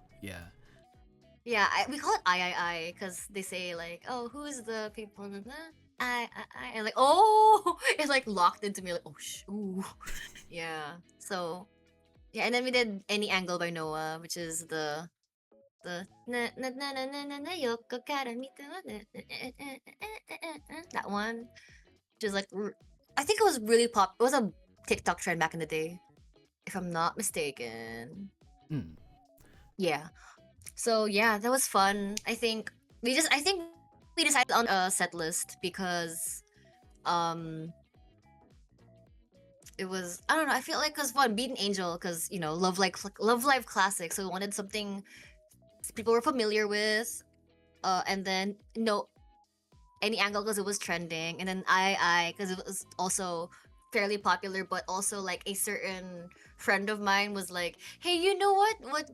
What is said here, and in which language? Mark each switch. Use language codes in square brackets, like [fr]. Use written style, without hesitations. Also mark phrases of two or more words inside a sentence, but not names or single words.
[en] Yeah. Yeah, we call it I because they say like, oh, who's the people? And like, oh, it's like locked into me like, oh, ooh, yeah. So yeah, and then we did Any Angle by Noah, which is the na na na na na na na [ja] 横から見てはな [en] that one, which is like I think it was really pop. It was a TikTok trend back in the day, if I'm not mistaken. Hmm. Yeah. So yeah, that was fun. I think we decided on a set list because it was I don't know, I feel like cuz one Beat an Angel cuz you know, Love Live classic, so we wanted something people were familiar with and then no Any Angle because it was trending, and then I because it was also fairly popular, but also like a certain friend of mine was like, "Hey, you know what?